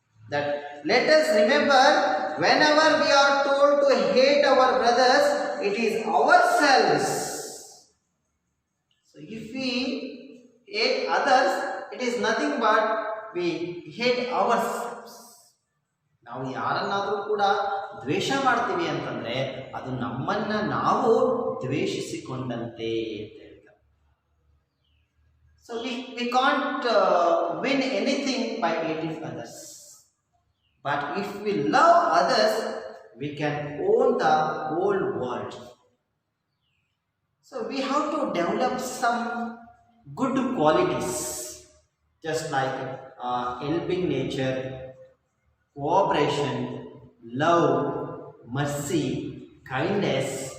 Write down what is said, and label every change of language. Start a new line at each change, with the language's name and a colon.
English: That let us remember whenever we are told to hate our brothers, it is ourselves. So if we hate others, it is nothing but we hate ourselves.
Kannada: ನಾವು ಯಾರನ್ನಾದರೂ ಕೂಡ ದ್ವೇಷ ಮಾಡ್ತೀವಿ ಅಂತಂದರೆ ಅದು ನಮ್ಮನ್ನು ನಾವು ದ್ವೇಷಿಸಿಕೊಂಡಂತೆ ಅಂತ ಹೇಳ್ತಾರೆ.
English: So we can't win anything by hating others. But if we love others, we can own the whole world. So we have to develop some good qualities, just like helping nature, cooperation, love, mercy, kindness.